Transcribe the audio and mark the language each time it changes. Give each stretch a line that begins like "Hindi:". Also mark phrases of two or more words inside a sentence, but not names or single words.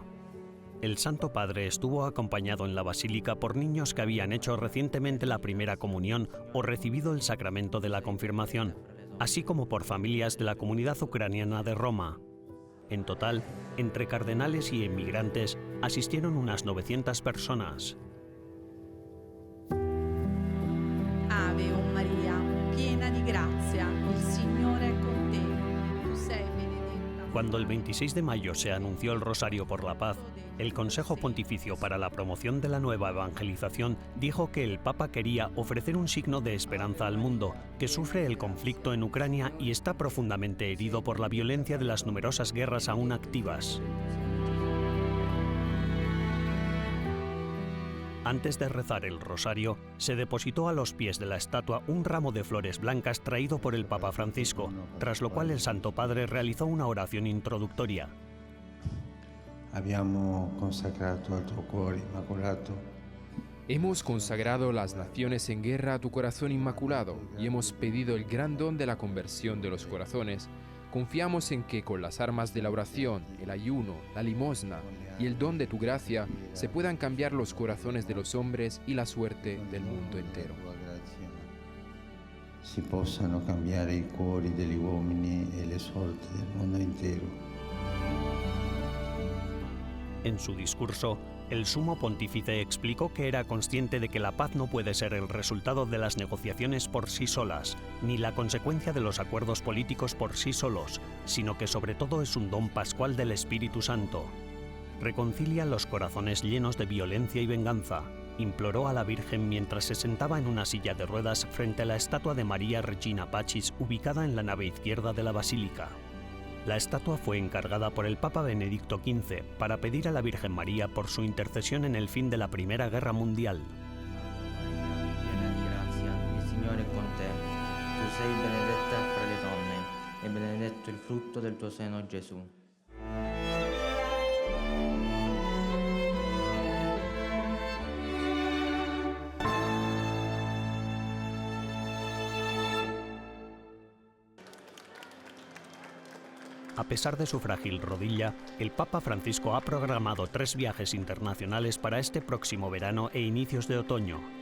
Spanish: El Santo Padre estuvo acompañado en la basílica por niños que habían hecho recientemente la primera comunión o recibido el sacramento de la confirmación, así como por familias de la comunidad ucraniana de Roma. En total, entre cardenales y emigrantes, asistieron unas 900 personas.
Italian: Ave, oh María, piena di grazia, il Signore è con te. Tu sei benedetta.
Spanish: Cuando el 26 de mayo se anunció el Rosario por la Paz, el Consejo Pontificio para la Promoción de la Nueva Evangelización dijo que el Papa quería ofrecer un signo de esperanza al mundo, que sufre el conflicto en Ucrania y está profundamente herido por la violencia de las numerosas guerras aún activas. Antes de rezar el rosario, se depositó a los pies de la estatua un ramo de flores blancas traído por el Papa Francisco, tras lo cual el Santo Padre realizó una oración introductoria.
Italian: Abbiamo consacrato al tuo cuore immacolato.
Spanish: Hemos consagrado las naciones en guerra a tu corazón inmaculado y hemos pedido el gran don de la conversión de los corazones. Confiamos en que con las armas de la oración, el ayuno, la limosna y el don de tu gracia se puedan cambiar los corazones de los hombres y la suerte del mundo entero.
Italian: Si possano cambiare i cuori degli uomini e le sorti del mondo intero.
Spanish: En su discurso, el sumo pontífice explicó que era consciente de que la paz no puede ser el resultado de las negociaciones por sí solas, ni la consecuencia de los acuerdos políticos por sí solos, sino que sobre todo es un don pascual del Espíritu Santo. Reconcilia los corazones llenos de violencia y venganza, imploró a la Virgen mientras se sentaba en una silla de ruedas frente a la estatua de María Regina Pacis ubicada en la nave izquierda de la basílica. La estatua fue encargada por el Papa Benedicto XV para pedir a la Virgen María por su intercesión en el fin de la Primera Guerra Mundial.
Italian: Piena di grazia, il Signore è con te. Tu sei benedetta fra le donne, e benedetto il frutto del tuo seno, Gesù.
Spanish: A pesar de su frágil rodilla, el Papa Francisco ha programado 3 viajes internacionales para este próximo verano e inicios de otoño.